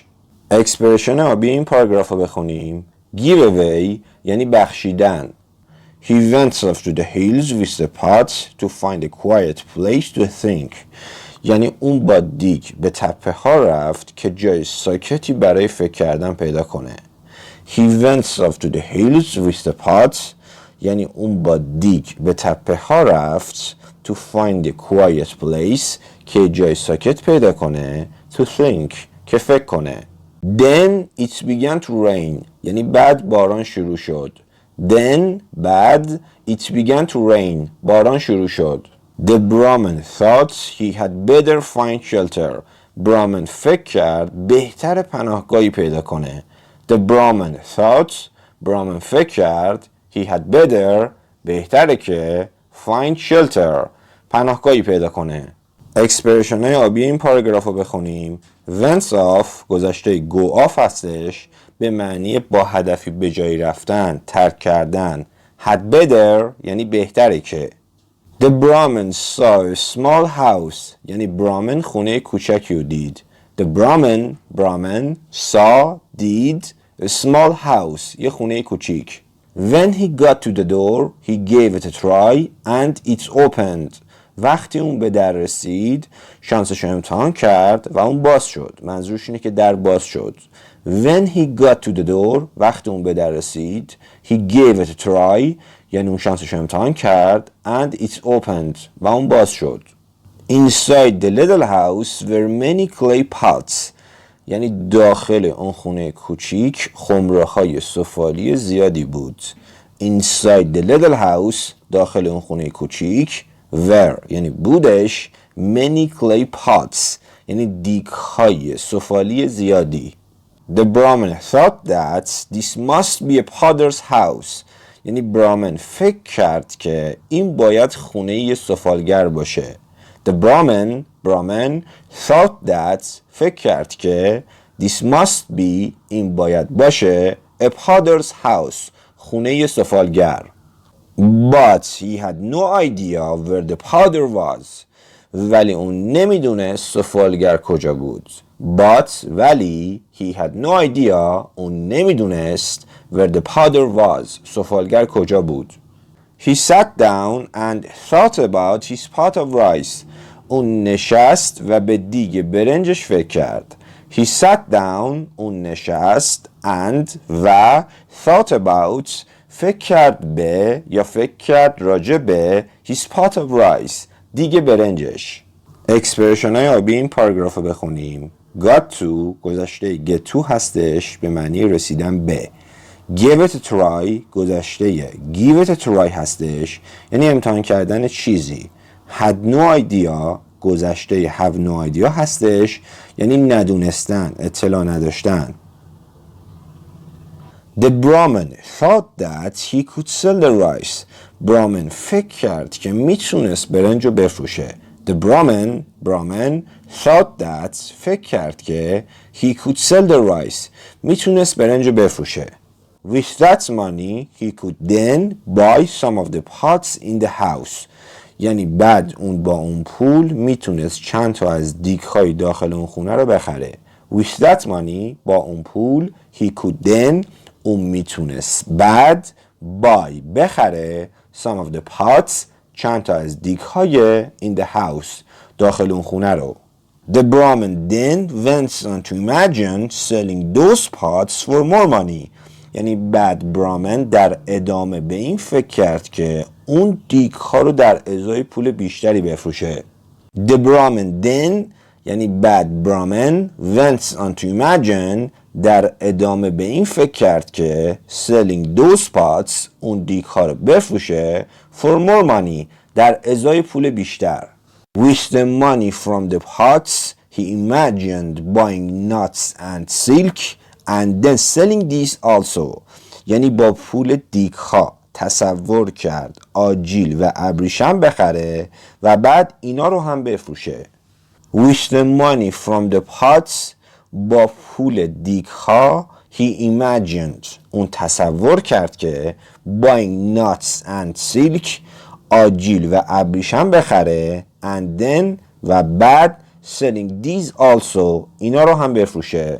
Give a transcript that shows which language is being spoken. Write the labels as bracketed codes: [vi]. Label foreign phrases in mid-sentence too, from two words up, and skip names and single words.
[fa] اکسپرشن آبی این پاراگراف رو بخونیم. [en] give away [fa] یعنی بخشیدن. [en] He went off to the hills with the pot to find a quiet place to think [fa] یعنی اون با دیگ به تپه ها رفت که جای ساکتی برای فکر کردن پیدا کنه. [en] He went off to the hills with the pot [fa] یعنی اون با دیگ به تپه ها رفت [en] to find a quiet place [fa] که جای ساکت پیدا کنه [en] to think [fa] که فکر کنه. [en] Then it began to rain [fa] یعنی بعد باران شروع شد. [en] Then بعد it began to rain [fa] باران شروع شد. [en] The Brahmin thought he had better find shelter [fa] برامن فکر کرد بهتر پناهگاهی پیدا کنه. [en] The Brahmin thought [fa] برامن فکر کرد [en] he had better [fa] بهتره که [en] find shelter [fa] پناهگاهی پیدا کنه. اکسپرشن های آبی این پاراگراف رو بخونیم. [en] went off [fa] گذشته [en] go off [fa] هستش به معنی با هدفی به جایی رفتن ترک کردن. [en] had better [fa] یعنی بهتره که. [en] The Brahmin saw a small house [fa] یعنی برامن خونه کوچکی رو دید. [en] The Brahmin saw دید a small house [fa] یه خونه کوچیک. [en] When he got to the door he gave it a try and it opened [fa] وقتی اون به در رسید شانسش رو امتحان کرد و اون باز شد. منظورش اینه که در باز شد. [en] When he got to the door [fa] وقتی اون به در رسید [en] he gave it a try [fa] یعنی اون شانسش رو امتحان کرد [en] and it opened [fa] و اون باز شد. [en] Inside the little house were many clay pots. [fa] یعنی داخل اون خونه کوچیک خمره‌های سفالی زیادی بود. [en] Inside the little house [fa] داخل اون خونه کوچیک were یعنی بودش [en] many clay pots [fa] یعنی دیگ‌های سفالی زیادی. [en] The Brahmin thought that this must be a potter's house. [fa] یعنی برامن فکر کرد که این باید خونه یه سفالگر باشه. [en] The Brahmin thought that [fa] فکر کرد که [en] this must be [fa] این باید باشه [en] a potter's house [fa] خونه یه سفالگر. [en] But he had no idea where the potter was. [fa] ولی اون نمیدونست سفالگر کجا بود. [en] ولی he had no idea [fa] اون نمیدونست [en] where the potter was [fa] سفالگر کجا بود. [en] He sat down and thought about his pot of rice. [fa] اون نشست و به دیگ برنجش فکر کرد. [en] He sat down [fa] اون نشست and و [en] thought about [fa] فکر کرد به یا فکر کرد راجع به [en] his pot of rice [fa] دیگ برنجش. اکسپرشن های آبی این پاراگراف رو بخونیم. [en] got to [fa] گذشته [en] get to [fa] هستش به معنی رسیدن به. [en] give it a try [fa] گذشته [en] give it a try [fa] هستش یعنی امتحان کردن چیزی. [en] had no idea [fa] گذشته [en] have no idea [fa] هستش یعنی ندونستن اطلاع نداشتن. [en] The Brahmin thought that he could sell the rice. [fa] برامن فکر کرد که میتونست برنج رو بفروشه. [en] The Brahmin thought that [fa] فکر کرد که [en] he could sell the rice. [fa] میتونست برنج رو بفروشه. [en] With that money he could then buy some of the pots in the house. [fa] یعنی بعد اون با اون پول میتونست چند تا از دیگ‌های داخل اون خونه رو بخره. [en] With that money [fa] با اون پول [en] he could then [fa] اون میتونست بعد buy بخره [en] some of the pots [fa] چند تا از دیگ‌های [en] in the house [fa] داخل اون خونه رو. [en] The Brahmin then went on to imagine selling those pots for more money. [fa] یعنی بعد برامن در ادامه به این فکر کرد که اون دیگ‌ها رو در ازای پول بیشتری بفروشه. [en] The Brahmin then [fa] یعنی بعد برامن [en] went on to imagine [fa] در ادامه به این فکر کرد که [en] selling those pots [fa] اون دیگ‌ها رو بفروشه [en] for more money [fa] در ازای پول بیشتر. [en] With the money from the pots he imagined buying nuts and silk and then selling these also. [fa] یعنی با پول دیگ‌ها تصور کرد آجیل و ابریشم بخره و بعد اینا رو هم بفروشه. [en] With the money from the pots [fa] با پول دیگ‌ها [en] he imagined [fa] اون تصور کرد که [en] buying nuts and silk [fa] آجیل و ابریشم بخره [en] and then [fa] و بعد [en] selling these also [fa] اینا رو هم بفروشه.